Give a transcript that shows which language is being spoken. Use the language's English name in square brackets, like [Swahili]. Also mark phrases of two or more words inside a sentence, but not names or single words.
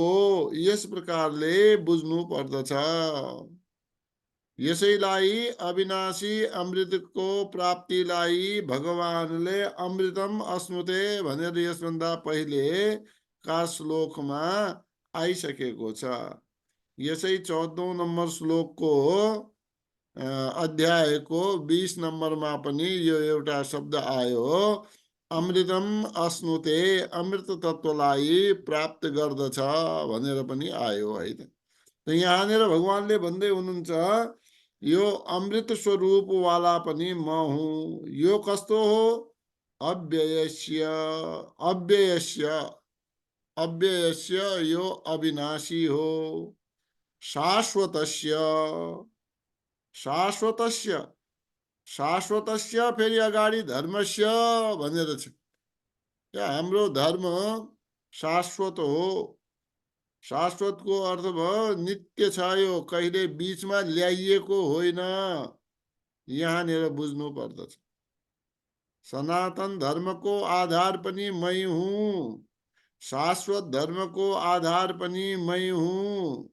[Nepali] यस प्रकारले बुझ्नु पर्दछ। यसैलाई अविनाशी अमृतको प्राप्तिलाई भगवानले [Sanskrit] अमृतम अश्नुते [Nepali] भनेर यसभन्दा पहिले का श्लोकमा आइसकेको छ। यसै 14औं नम्बर श्लोकको अध्यायको 20 नम्बरमा पनि यो एउटा शब्द आयो, [Sanskrit] अमृतम अश्नुते, [Nepali] अमृत तत्वलाई प्राप्त गर्दछ भनेर पनि आयो है त। यहाँनिर भगवानले भन्दै हुनुहुन्छ यो अमृत स्वरूप वाला पनि म हुँ। यो कस्तो हो? [Sanskrit] अव्ययस्य अव्ययस्य अव्ययस्य, [Nepali] यो अविनाशी हो। [Sanskrit] शाश्वतस्य शाश्वतस्य शाश्वतस्य, [Nepali] फेरि अगाडि धर्मस्य भनेर छ। हाम्रो धर्म शाश्वत हो। शाश्वतको अर्थ भयो नित्य छ, यो कहिले बीचमा ल्याइएको होइन। यहाँनिर बुझ्नु पर्दछ। सनातन धर्मको आधार पनि मै हुँ, शाश्वत धर्मको आधार पनि मै हुँ।